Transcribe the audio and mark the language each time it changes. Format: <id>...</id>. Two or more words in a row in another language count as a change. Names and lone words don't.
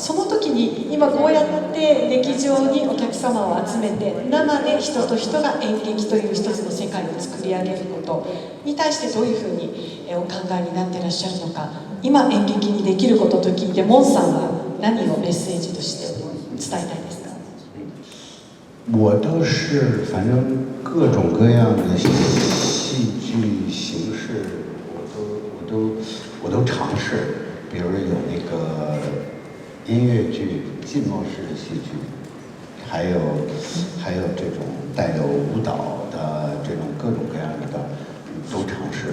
<ja>その時に今こうやって劇場にお客様を集めて生で人と人が演劇という一つの世界を作り上げることに対してどういうふうにお考えになっていらっしゃるのか、今演劇にできることと聞いてモンさんは何をメッセージとして伝えたいですか？</ja> <zh>我倒是反正各种各样的戏剧形式我都尝试，比如有那个音乐剧、浸没式的戏剧，还有这种带有舞蹈的这种各种各样的都尝试。</zh>